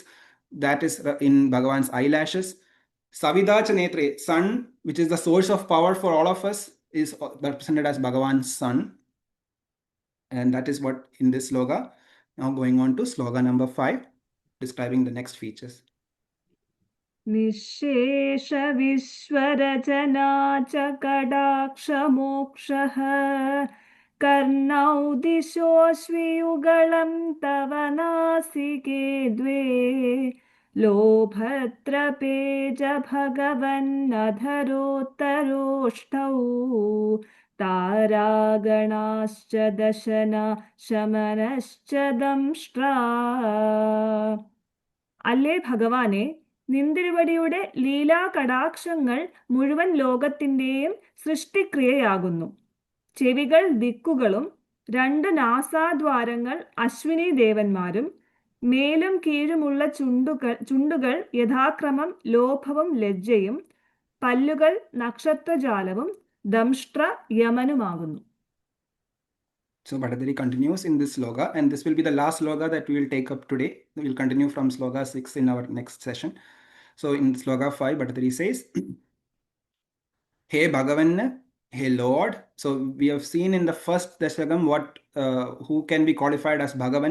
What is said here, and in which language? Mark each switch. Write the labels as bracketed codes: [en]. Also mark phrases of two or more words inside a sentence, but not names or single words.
[en] That is in Bhagavan's eyelashes. [sa] सविताच नेत्रे, [en] sun, which is the source of power for all of us, is represented as Bhagavan's sun. And that is what in this sloka. Now going on to sloka number 5, describing the next features. [sa] निःशेष विश्वरचना च कटाक्षमोक्षः कर्णौ दिशोऽश्वियुगलं तव नासिके द्वे लोभत्रपेज भगवन्नधरोत्तरोष्ठौ तारागणाश्च दशना शमनश्च दंष्ट्रा. [ml] അല്ലേ ഭഗവാനെ, നിന്തിരുവടിയുടെ ലീലാകടാക്ഷങ്ങൾ മുഴുവൻ ലോകത്തിൻ്റെയും സൃഷ്ടിക്രിയയാകുന്നു. ചെവികൾ ദിക്കുകളും 2 നാസാദ്വാരങ്ങൾ അശ്വിനി ദേവന്മാരും മേലും കീഴുമുള്ള ചുണ്ടുകൾ യഥാക്രമം ലോഭവും ലജ്ജയും പല്ലുകൾ നക്ഷത്രജാലവും ദംഷ്ട്ര യമനുമാകുന്നു. [en] So Bhattacharya continues in this sloka, and this will be the last sloka that we will take up today. We will continue from sloka 6 in our next session. So in sloka 5, Bhattacharya says, Hey Bhagavan, hey Lord. So we have seen in the first Dashakam who can be qualified as Bhagavan.